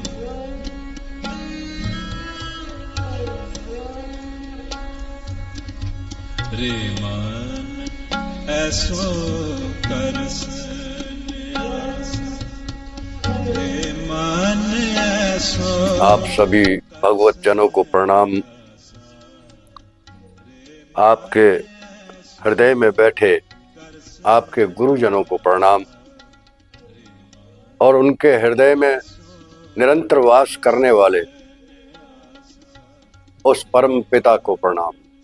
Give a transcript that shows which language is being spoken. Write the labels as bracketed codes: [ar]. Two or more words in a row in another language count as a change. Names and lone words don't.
[hi] रे मन ऐसो कर सन्यासा, रे मन ऐसो। आप सभी भगवत जनों को प्रणाम। आपके हृदय में बैठे आपके गुरुजनों को प्रणाम और उनके हृदय में निरंतर वास करने वाले उस परम पिता को प्रणाम।